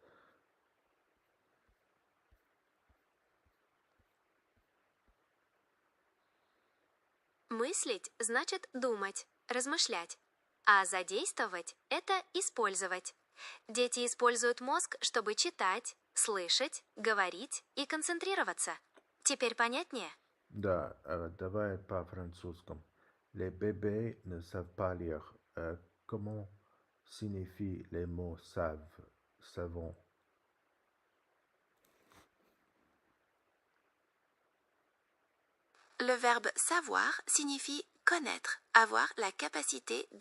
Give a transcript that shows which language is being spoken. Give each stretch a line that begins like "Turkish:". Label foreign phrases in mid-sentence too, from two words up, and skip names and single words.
Russian: Мыслить значит думать, размышлять. А задействовать – это использовать. Дети используют мозг, чтобы читать, слышать, говорить и концентрироваться. Теперь понятнее? Да, давай по-французскому.
French: Les bébés ne savent pas lire. Comment signifient les mots savons? Le verbe savoir signifie connaître, avoir la capacité de.